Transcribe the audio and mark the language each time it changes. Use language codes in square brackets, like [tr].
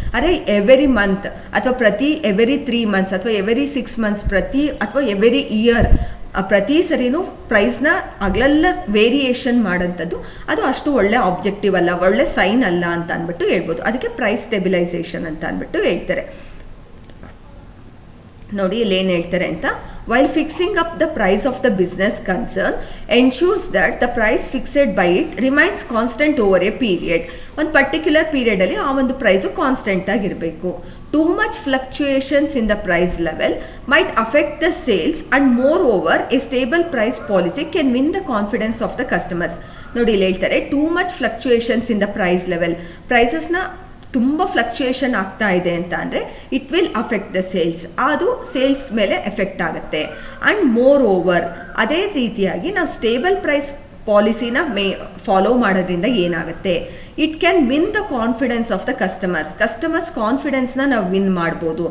[kn] ಅರೆ every month ಅಥವಾ every 3 months ಅಥವಾ ಎವ್ರಿ 6 months ಅಥವಾ ಎವ್ರಿ ಇಯರ್ ಪ್ರತಿ ಸರಿನೂ ಪ್ರೈಸ್ನ ಅಗಲೆಲ್ಲ ವೇರಿಯೇಷನ್ ಮಾಡೋಂಥದ್ದು ಅದು ಅಷ್ಟು ಒಳ್ಳೆ ಆಬ್ಜೆಕ್ಟಿವ್ ಅಲ್ಲ, ಒಳ್ಳೆ ಸೈನ್ ಅಲ್ಲ ಅಂತ ಅಂದ್ಬಿಟ್ಟು ಹೇಳ್ಬೋದು. ಅದಕ್ಕೆ ಪ್ರೈಸ್ ಸ್ಟೆಬಿಲೈಸೇಷನ್ ಅಂತ ಅಂದ್ಬಿಟ್ಟು ಹೇಳ್ತಾರೆ. ನೋಡಿ ಇಲ್ಲಿ ಏನು ಹೇಳ್ತಾರೆ ಅಂತ, [en] while fixing up the price of the business concern ensures that the price fixed by it remains constant over a period. [kn] ಒಂದು ಪರ್ಟಿಕ್ಯುಲರ್ ಪೀರಿಯಡಲ್ಲಿ ಆ ಒಂದು ಪ್ರೈಸು ಕಾನ್ಸ್ಟೆಂಟ್ ಆಗಿರಬೇಕು. [en] Too much fluctuations in the price level might affect the sales, and moreover a stable price policy can win the confidence of the customers. [kn] ನೋಡಿ ಇಲ್ಲಿ ಹೇಳ್ತಾರೆ, [en] too much fluctuations in the price level, [kn] ಪ್ರೈಸಸ್ನ ತುಂಬ fluctuation ಆಗ್ತಾ ಇದೆ ಅಂತ ಅಂದರೆ [en] it will affect the sales, [kn] ಅದು sales ಮೇಲೆ ಎಫೆಕ್ಟ್ ಆಗುತ್ತೆ. ಆ್ಯಂಡ್ ಮೋರ್ ಓವರ್ ಅದೇ ರೀತಿಯಾಗಿ ನಾವು ಸ್ಟೇಬಲ್ ಪ್ರೈಸ್ ಪಾಲಿಸಿನ ಫಾಲೋ ಮಾಡೋದ್ರಿಂದ ಏನಾಗುತ್ತೆ, [en] it can win the confidence of the customers [kn] ಕಾನ್ಫಿಡೆನ್ಸ್ನ ನಾವು ವಿನ್ ಮಾಡ್ಬೋದು.